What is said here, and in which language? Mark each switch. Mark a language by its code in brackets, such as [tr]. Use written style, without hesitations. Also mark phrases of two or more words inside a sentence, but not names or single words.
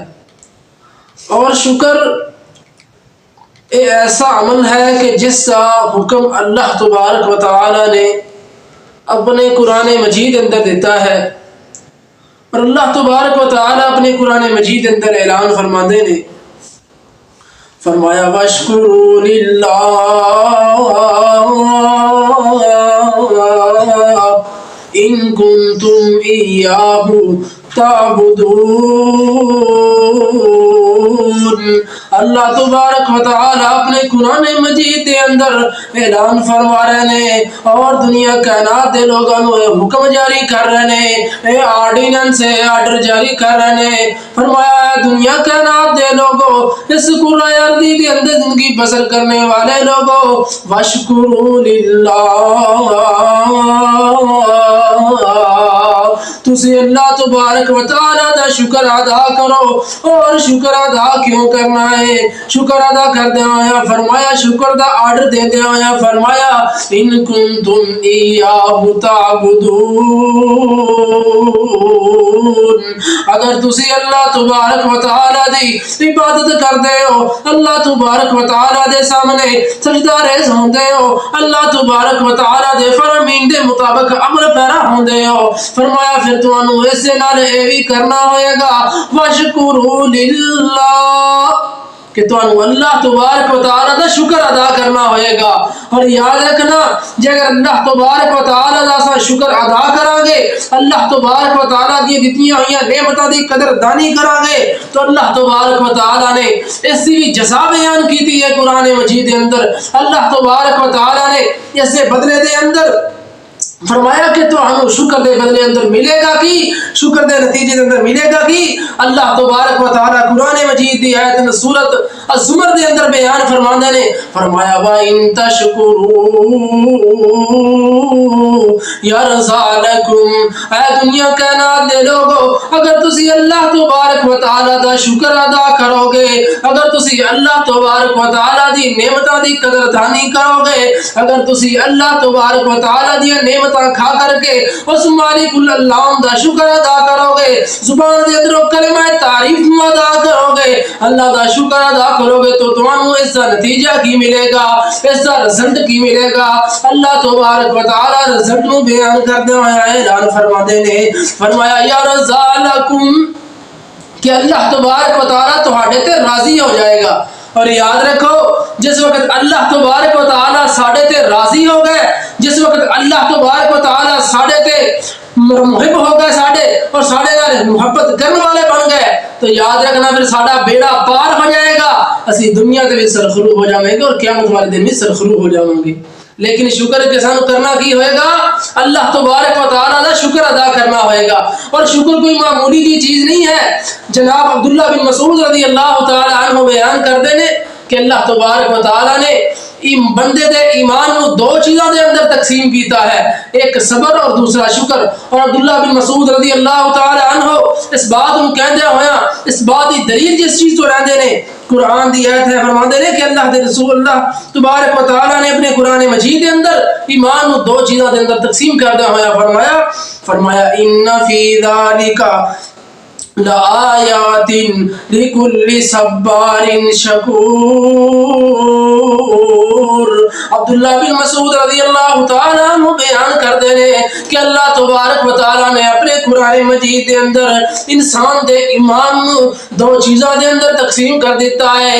[ur] اور شکر ایسا عمل ہے کہ جس کا حکم اللہ تبارک و تعالی نے اپنے قرآن مجید اندر دیتا ہے، اور اللہ تبارک و تعالی اپنے قرآن مجید اندر اعلان فرماتے نے، فرمایا [ar] وَاشْكُرُوا لِلَّهِ إِن كُنتُمْ إِيَّاهُ تعبدون۔ [ur] اللہ تبارک و تعالی اپنے قرآن مجید دے اندر اعلان فرما رہے ہیں اور دنیا کائنات دے لوگوں کو حکم جاری کر رہے ہیں، آرڈیننس آرڈر جاری کر رہے ہیں۔ فرمایا دنیا کائنات دے لوگوں، اس قرآن ارضی کے اندر زندگی بسر کرنے والے لوگوں، [ar] وَاشْكُرُوا لِلَّهِ، [pa] تسی اللہ تبارک و تعالی دا شکر ادا کرو۔ [ur] اور شکر ادا کیوں کرنا ہے؟ [pa] شکر ادا کردے ہویا فرمایا، شکر دا آرڈر دیندے ہویا فرمایا [ar] ان کنتم ایاہ تعبدون، [pa] اگر تسی اللہ تبارک و تعالی دی عبادت کردے ہو، اللہ تبارک و تعالی دے سامنے سجدہ ریز ہوندے ہو، اللہ تبارک و تعالی دے فرامین دے مطابق عمل پیرا ہوندے ہو، فرمایا پھر تانوں اس نال اے وی کرنا ہوئے گا [ar] وَاشْكُرُوا لِلَّهِ، [pa] کہ تانوں اللہ تبارک و تعالی دا شکر ادا کرنا ہوئے گا۔ اور یاد رکھنا، جے اگر اللہ تبارک و تعالی دا سا شکر ادا کران گے، اللہ تبارک و تعالی دی دتیاں ہوئیاں نعمتاں دی قدر دانی کران گے، تو اللہ تبارک و تعالی نے اس دی جزا بیان کیتی ہے قرآن مجید دے اندر۔ اللہ تبارک و تعالی نے اس دے بدلے دے اندر فرمایا کہ تو ہم شکر دے بدلے اندر ملے گا کی، شکر دے نتیجے دے اندر ملے گا کی۔ اللہ تبارک و تعالی قرآن مجید دی آیت سورۃ الزمر دے اندر بیان فرماندے نے، فرمایا [ar] وَإِن تَشْكُرُوا يَرْضَ لَكُمْ، [pa] اے دنیا کائنات دے لوگو اگر تسی اللہ تبارک و تعالی دا شکر ادا کرو گے، اگر تسی اللہ تبارک و تعالی دی نعمتاں دی قدر دانی کرو گے، اگر تسی اللہ تبارک و تعالی دی نعمت کھا کر کے اس مالک العالم دا شکر ادا کرو گے، زبان دے اندر کلمہ تعریف ادا کرو گے، اللہ دا شکر ادا کرو گے، تو تمہوں اس کا نتیجہ کی ملے گا، اس کا رزلٹ کی ملے گا۔ اللہ تبارک و تعالی رزلٹ نو بیان کردے ہوئے اعلان فرماندے نے، فرمایا [ar] یا رضا لکم، [pa] کہ اللہ تبارک و تعالی تہاڈے تے راضی ہو جائے گا۔ اور یاد رکھو جس وقت اللہ تبارک و تعالی ساڈے تے راضی ہو گئے، جس وقت اللہ تبارک و تعالی ساڈے تے محب ہو گئے ساڈے اور ساڈے نال محبت کرنے والے بن گئے، تو یاد رکھنا پھر ساڈا بیڑا پار ہو جائے گا، اسی دنیا تے بھی سرخرو ہو جاویں گے اور قیامت والے دن بھی سرخرو ہو جاواں گے۔ لیکن شکر کے سانو کرنا کی ہوئے گا، اللہ تبارک و تعالیٰ دا شکر ادا کرنا ہوئے گا، اور شکر کوئی معمولی کی چیز نہیں ہے۔ جناب عبداللہ بن مسعود رضی اللہ تعالیٰ عنہ بیان کرتے ہیں کہ اللہ تبارک و تعالیٰ نے بندے دے ایمان کو دو چیزوں دے اندر تقسیم کیتا ہے، ایک صبر اور دوسرا شکر۔ اور عبداللہ بن مسعود رضی اللہ تعالی عنہ اس بات کو کہندے ہویا، اس بات دی دلیل جس چیز تو رہندے نے، قرآن دی آیت ہے، فرماندے نے کہ اللہ دے رسول اللہ تبارک و تعالی نے اپنے قرآن مجید دے اندر ایمان کو دو چیزوں دے اندر تقسیم کردے ہویا فرمایا [ar] ان فی ذالک لآیات لکل صبار شکور۔ [pa] عبداللہ بن مسعود رضی اللہ تعالیٰ عنہ بیان کر دینے کہ اللہ تبارک و تعالیٰ نے اپنے قرآن مجید دے اندر انسان دے ایمان دو چیزاں دے اندر تقسیم کر دیتا ہے۔